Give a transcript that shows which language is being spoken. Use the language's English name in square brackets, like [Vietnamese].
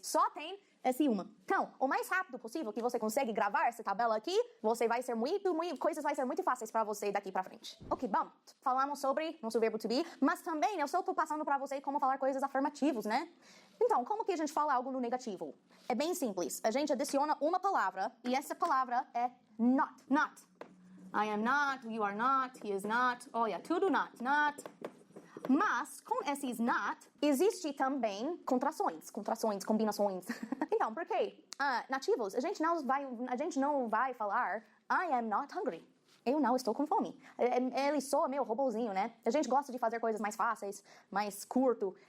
[Portuguese] Só tem esse uma. Então, o mais rápido possível que você consegue gravar essa tabela aqui, coisas vai ser muito fáceis para você daqui para frente. Ok, bom. Falamos sobre nosso verbo to be, mas também eu só estou passando para você como falar coisas afirmativas, né? Então, como que a gente fala algo no negativo? É bem simples. A gente adiciona uma palavra e essa palavra é not. [English] Not. I am not, you are not, he is not. [Portuguese] Olha, tudo not. Mas, com esses not, existe também contrações, combinações. Então, por quê? Nativos, a gente não vai falar [English] I am not hungry. [Portuguese] Eu não estou com fome. Ele soa meio robozinho, né? A gente gosta de fazer coisas mais fáceis, mais curto.